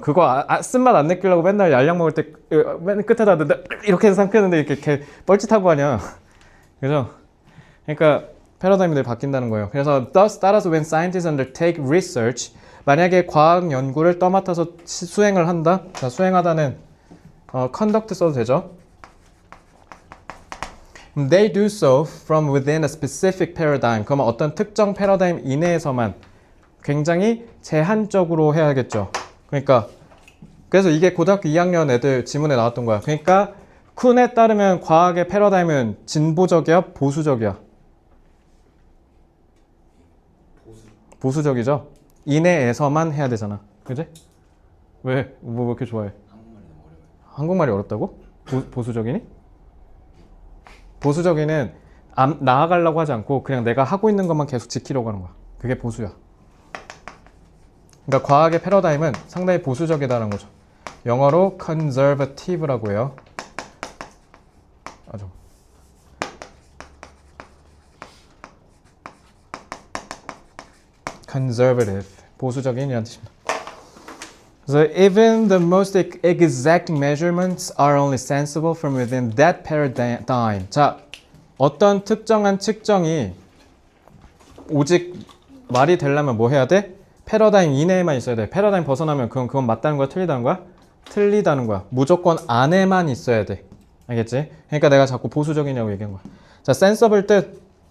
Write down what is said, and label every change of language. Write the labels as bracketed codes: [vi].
[ko] 그거 쓴맛 안 느끼려고 맨날 얄량 먹을 때 맨 끝에다 이렇게 해서 삼켰는데 이렇게 뻘짓하고 하냐. 그죠? 그러니까 패러다임이 늘 바뀐다는 거예요. 그래서 따라서 [en] when scientists undertake research, [ko] 만약에 과학 연구를 떠맡아서 수행을 한다. 자, 수행하다는 conduct 써도 되죠. [en] They do so from within a specific paradigm. [ko] 그러면 어떤 특정 패러다임 이내에서만 굉장히 제한적으로 해야겠죠. 그러니까 그래서 이게 고등학교 2학년 애들 지문에 나왔던 거야. 그러니까 쿤에 따르면 과학의 패러다임은 진보적이야, 보수적이야? 보수적이죠. 이내에서만 해야 되잖아. 그지? 왜? 뭐 이렇게 좋아해? 한국말이 너무 어려워요. 한국말이 어렵다고? 보수적이니? 보수적이는 나아가려고 하지 않고 그냥 내가 하고 있는 것만 계속 지키려고 하는 거야. 그게 보수야. 그러니까 과학의 패러다임은 상당히 보수적이다라는 거죠. 영어로 conservative라고 해요. 아주. [en] conservative. [ko] 보수적인이라는 뜻입니다. [en] So even the most exact measurements are only sensible from within that paradigm. [ko] 자, 어떤 특정한 측정이 오직 말이 되려면 뭐 해야 돼? 패러다임 이내에만 있어야 돼. 패러다임 벗어나면 그건 맞다는 거야? 틀리다는 거야? 틀리다는 거야. 무조건 안에만 있어야 돼. 알겠지? 그러니까 내가 자꾸 보수적이냐고 얘기한 거야. 자, sensible 뜻.